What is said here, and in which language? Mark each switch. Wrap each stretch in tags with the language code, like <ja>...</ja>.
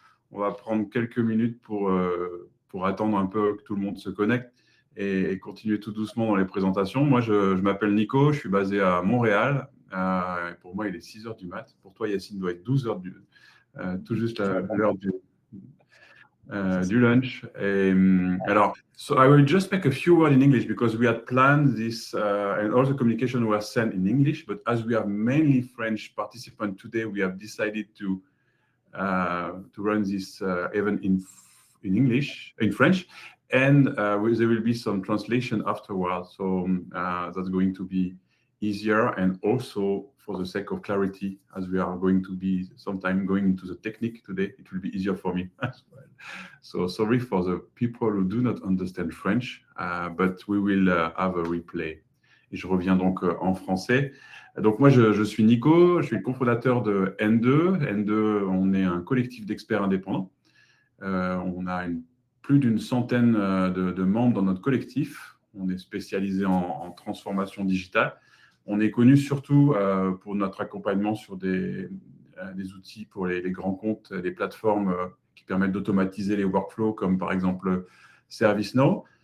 <fr>On va prendre quelques minutes pour attendre un peu que tout le monde se connecte et continuer tout doucement dans les présentations. Moi, je m'appelle Nico, je suis basé à Montréal. Pour moi, il est 6 heures du mat. Pour toi, Yacine, doit être 12 heures tout juste l'heure du lunch.</fr> <en>Alors, so I will just make a few words in English because we had planned this, and all the communication was sent in English. But as we are mainly French participants today, we have decided to run this event in English, in French, and there will be some translation afterwards. So that's going to be easier, and also for the sake of clarity, as we are going to be sometime going into the technique today, it will be easier for me as well. So sorry for the people who do not understand French, but we will have a replay.</en> <fr>Et je reviens donc en français. Donc moi, je suis Nico, je suis le cofondateur de N2. N2, on est un collectif d'experts indépendants. On a plus d'une centaine de membres dans notre collectif. On est spécialisé en transformation digitale. On est connu surtout pour notre accompagnement sur des outils pour les grands comptes, des plateformes qui permettent d'automatiser les workflows, comme par exemple ServiceNow.</fr>